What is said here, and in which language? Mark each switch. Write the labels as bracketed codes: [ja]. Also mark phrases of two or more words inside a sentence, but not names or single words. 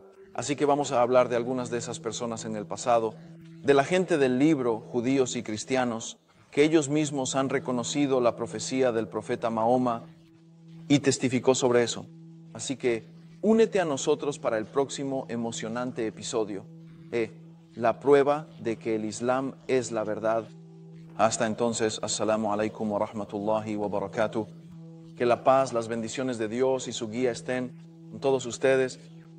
[es] Así que vamos a hablar de algunas de esas personas en el pasado, de la gente del libro, judíos y cristianos, que ellos mismos han reconocido la profecía del profeta Mahoma y testificó sobre eso. Así que únete a nosotros para el próximo emocionante episodio, la prueba de que el Islam es la verdad. Hasta entonces, [ar] السلام عليكم ورحمة الله وبركاته. [es] Que la paz, las bendiciones de Dios y su guía estén con todos ustedes.